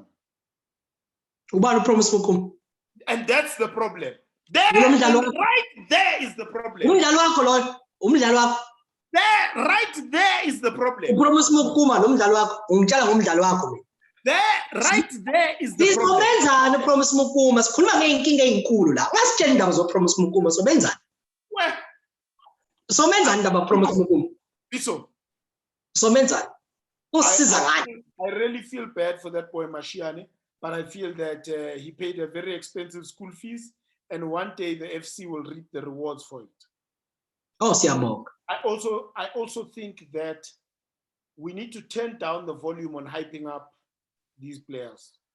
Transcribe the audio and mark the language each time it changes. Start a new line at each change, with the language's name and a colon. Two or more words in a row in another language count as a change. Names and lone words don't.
English: Promise Mukuma. And that's the problem. Right there is the problem. Right there is the problem. Promise Mukuma, Right there is the This problem.
Zulu: Somenzani promise Mukuma, sikhuluma ngeenkinga ezinkulu la. Ungasitshela indaba zo promise Mukuma Somenzani.
English: Well,
Zulu: Somenzani indaba promise Mukuma.
English: Fiso,
Zulu: Somenzani. Usiza ngani?
English: I really feel bad for that boy Mashiane, but I feel that he paid a very expensive school fees, and one day the FC will reap the rewards for it.
Zulu: Oh, siyabonga.
English: I also think that we need to turn down the volume on hyping up these players.